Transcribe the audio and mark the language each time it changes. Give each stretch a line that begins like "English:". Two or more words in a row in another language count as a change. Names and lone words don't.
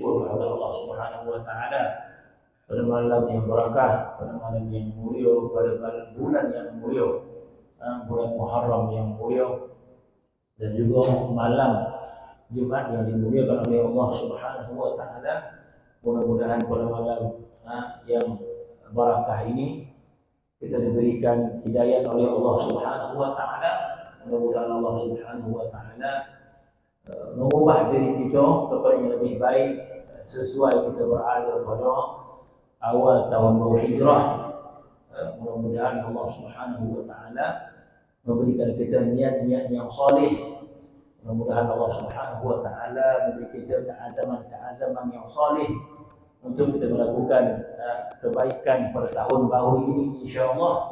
Indonesian: oleh Allah
Arabic: Subhanahu wa taala
Indonesian: pada malam yang barakah, pada malam yang mulia, pada bulan yang mulia, bulan Muharram yang mulia, dan juga malam Jumat yang dimuliakan oleh Allah
Arabic: Subhanahu wa taala.
Indonesian: Mudah-mudahan pada malam yang barakah ini kita diberikan hidayah oleh Allah
Arabic: Subhanahu wa taala.
Indonesian: Mudah-mudahan Allah
Arabic: Subhanahu wa taala
Indonesian: mengubah diri kita kepada yang lebih baik sesuai kita berada pada awal tahun baru hijrah. Mudah-mudahan Allah
Arabic: Subhanahu wa taala
Indonesian: memberikan kita niat-niat yang soleh. Mudah-mudahan Allah
Arabic: Subhanahu wa taala
Indonesian: memberi kita keazaman yang soleh untuk kita melakukan kebaikan pada tahun baru ini, insya-Allah.